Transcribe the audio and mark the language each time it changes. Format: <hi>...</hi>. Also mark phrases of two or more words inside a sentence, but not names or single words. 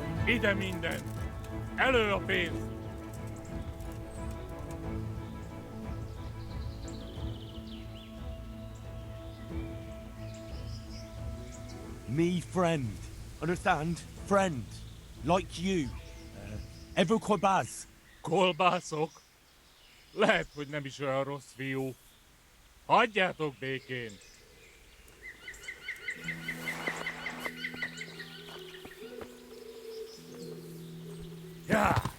<hu>Ide minden! Elő a pénz!</hu> <en>Me friend. Understand? Friend. Like you. Ever Quabaz.</en> <hu>Kolbászok? Lehet, hogy nem is olyan rossz fiú. Hagyjátok békén! Ja!</hu>